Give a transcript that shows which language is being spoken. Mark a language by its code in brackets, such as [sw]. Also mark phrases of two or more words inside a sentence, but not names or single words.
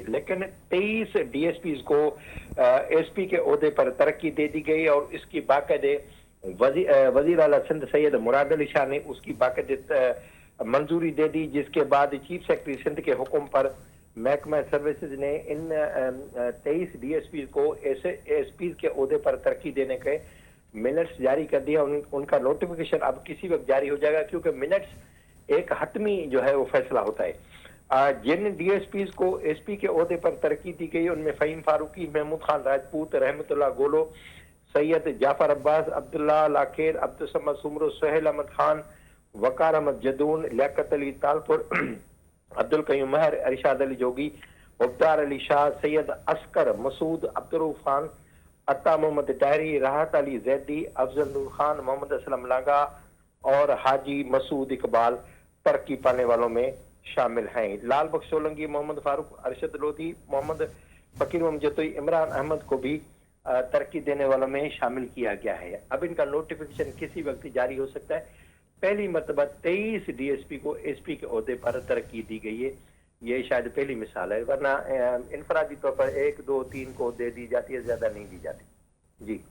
[ur] لیکن 23 DSPs کو SP کے عہدے پر ترقی دے دی گئی اور اس کی باقاعدہ وزیر اعلیٰ سندھ سید مراد علی شاہ نے اس کی باقاعدہ منظوری دے دی، جس کے بعد [en] chief secretary [ur] سندھ کے حکم پر محکمہ سروسز نے ان 23 DSP کو SP کے عہدے پر ترقی دینے کے منٹس جاری کر دیا. ان کا نوٹیفکیشن اب کسی وقت جاری ہو جائے گا، کیونکہ منٹس ایک حتمی جو ہے وہ فیصلہ ہوتا ہے. جن DSPs کو SP کے عہدے پر ترقی دی گئی ان میں فہیم فاروقی, महमूद खान राजपूत, रहमतुल्लाह गोलो, سید جعفر عباس، عبداللہ لاکھیر، عبدالصمد سومرو، سہیل احمد خان، وقار احمد جدون، لیاقت علی تالپور، عبدالقیوم مہر، ارشاد علی جوگی، مختار علی شاہ، سید عسکر مسعود، عبدالرؤف خان، عطا محمد ٹائری، راحت علی زیدی، افضل نور خان، محمد اسلم لاگا اور حاجی مسعود اقبال ترقی پانے والوں میں شامل ہیں. لال بخش سولنکی، محمد فاروق، ارشد لودھی، محمد فقیر محمد جتوئی، عمران احمد کو بھی ترقی دینے والوں میں شامل کیا گیا ہے. اب ان کا نوٹیفکیشن کسی وقت جاری ہو سکتا ہے. پہلی مرتبہ 23 DSP کو SP کے عہدے پر ترقی دی گئی ہے. یہ شاید پہلی مثال ہے، ورنہ انفرادی طور پر 1، 2، 3 کو دے دی جاتی ہے، زیادہ نہیں دی جاتی.